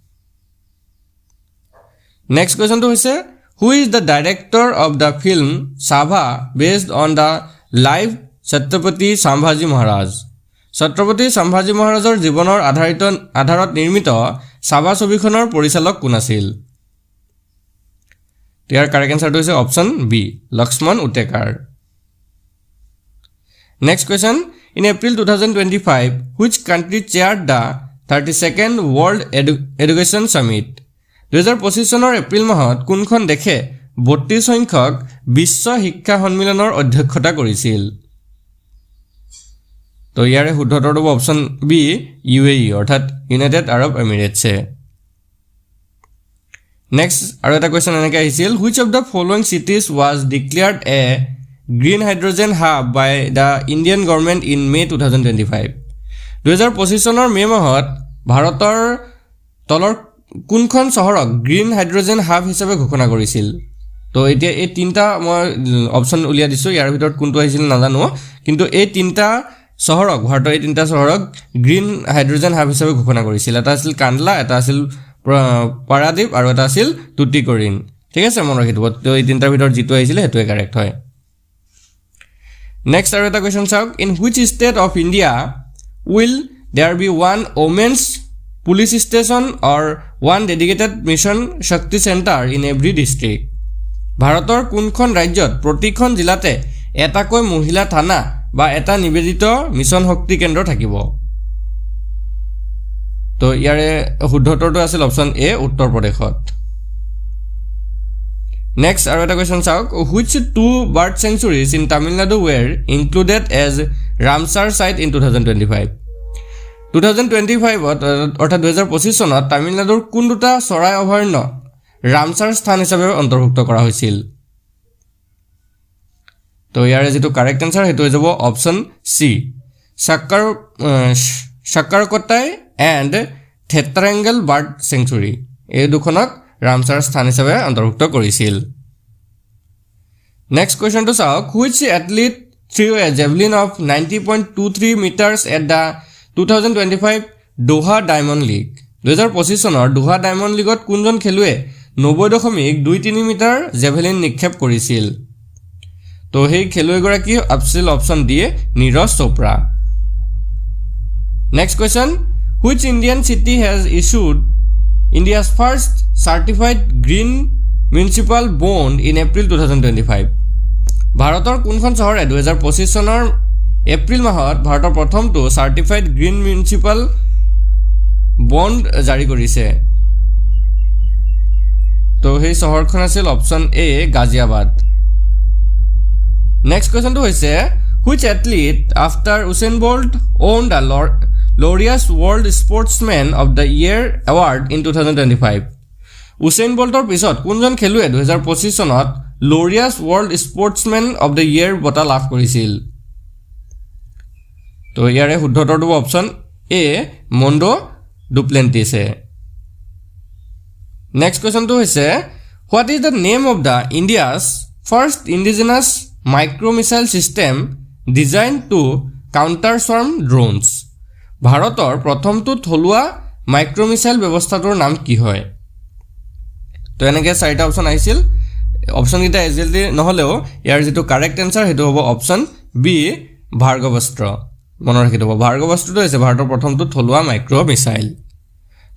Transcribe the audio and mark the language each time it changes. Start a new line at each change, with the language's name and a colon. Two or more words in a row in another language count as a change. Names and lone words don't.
English: next question
Assamese: হৈছে
English: who is the director of the film Saava based on the live
Assamese: ছত্ৰপতি সম্ভাজী মহাৰাজ ছত্ৰপতি সম্ভাজী মহাৰাজৰ জীৱনৰ আধাৰত নিৰ্মিত সাভা ছবিখনৰ পৰিচালক কোন আছিল ইয়াৰ
English: correct answer
Assamese: হৈছে অপচন বি লক্ষ্মণ উটেকাৰ
English: next question In April 2025, which country chaired the 32nd World Education Summit?
Assamese: 2025 চনৰ এপ্ৰিল মাহত কোনখন দেশে 32 সংখ্যক বিশ্ব শিক্ষা সন্মিলনৰ অধ্যক্ষতা কৰিছিল তো ইয়াৰে শুদ্ধ উত্তৰটো হ'ব অপচন বি UAE অৰ্থাৎ ইউনাইটেড আৰব এমিৰেটছ নেক্সট আৰু এটা কোৱেশ্চন এনেকৈ আহিছিল
English: which of the following cities was declared a green hydrogen hub by the Indian government in May 2025
Assamese: 2025 চনৰ মে মাহত ভাৰতৰ তলৰ কোনখন চহৰক
English: green hydrogen hub
Assamese: হিচাপে ঘোষণা কৰিছিল তো এতিয়া এই তিনটা মই অপচন উলিয়া দিছো ইয়াৰ ভিতৰত কোনটো আহিছিল নাজানো কিন্তু এই তিনটা চহৰক ভাৰতৰ এই তিনটা চহৰক
English: green hydrogen hub
Assamese: হিচাপে ঘোষণা কৰিছিল এটা আছিল কাণ্ডলা এটা আছিল পাৰাদীপ আৰু এটা আছিল টুটিকৰিন ঠিক আছে মনত ৰাখিব তো এই তিনটাৰ ভিতৰত যিটো আহিছিল হেতুৱে কাৰেক্ট হয়
English: Next
Assamese: আৰু এটা question চাওক
English: in which state of India will there be one women's police station or one dedicated mission Shakti center in every district
Assamese: ভাৰতৰ কোনখন ৰাজ্যত প্ৰতিখন জিলাতে এটাকৈ মহিলা থানা বা এটা নিবেদিত মিছন শক্তি কেন্দ্ৰ থাকিব তো ইয়াৰে শুদ্ধ উত্তৰটো আছিল অপচন এ উত্তৰ প্ৰদেশত Next, আৰু এটা question চাওক
English: which two bird sanctuaries in Tamil Nadu were included as Ramsar site in 2025
Assamese: 2025 অৰ্থাৎ 2025 চনত তামিলনাডুৰ কোন দুটা চৰাই অভয়াৰণ্য ৰামসাৰ স্থান হিচাপে অন্তৰ্ভুক্ত কৰা হৈছিল তো ইয়াৰে যেটো
English: correct answer
Assamese: হেতু হৈ যাব অপচন সি সাক্কাৰকটাই এণ্ড থেট্ৰাঙ্গল বাৰ্ড সেঞ্চুৰী এই দুখনক ৰামসাৰ স্থান হিচাপে অন্তৰ্ভুক্ত কৰিছিল
English: next question
Assamese: চাওক
English: which athlete threw a javelin of 90.23 meters at the 2025 Doha Diamond League
Assamese: 2025 চনৰ Doha Diamond Leagueত কোনজন খেলুৱে 90.23 মিটাৰ জেভেলিন নিক্ষেপ কৰিছিল তো সেই খেলুৱৈগৰাকী আছিল অপচন ডি নীৰজ চোপ্ৰা
English: next question which Indian city has issued India's first certified green municipal bond in April 2025
Assamese: ভাৰতৰ কোনখন চহৰে 2025 চনৰ এপ্ৰিল মাহত ভাৰতৰ প্ৰথমটো
English: certified green municipal bond
Assamese: জাৰি কৰিছে তো সেই চহৰখন আছিল অপচন এ গাজিয়াবাদ
English: next question
Assamese: হৈছে
English: which athlete after Usain Bolt owned the Laureus World Sportsman of the Year award in 2025
Assamese: Usain Boltৰ পিছত কোনজন খেলুৱে 2025 চনত Laureus World Sportsman of the Year বঁটা লাভ কৰিছিল তো ইয়াৰে শুদ্ধ উত্তৰটো অপচন এ মন্ডো ডুপ্লেন্টিছে
English: next question
Assamese: হৈছে
English: what is the name of the India's first indigenous micro missile system designed to counter swarm drones
Assamese: ভাৰতৰ প্ৰথমটো থলুৱা
English: micro missile
Assamese: ব্যৱস্থাটোৰ নাম কি হয় তো এনেকৈ চাৰিটা অপচন আহিছিল অপচন কিটা এজেলদি নহলেও ইয়াৰ যেটো
English: correct answer
Assamese: হেতু হ'ব অপচন বি ভাৰ্গৱস্ত্ৰ মনত ৰাখিব ভাৰ্গৱস্ত্ৰটো হৈছে ভাৰতৰ প্ৰথমটো থলুৱা
English: micro missile
Assamese: তো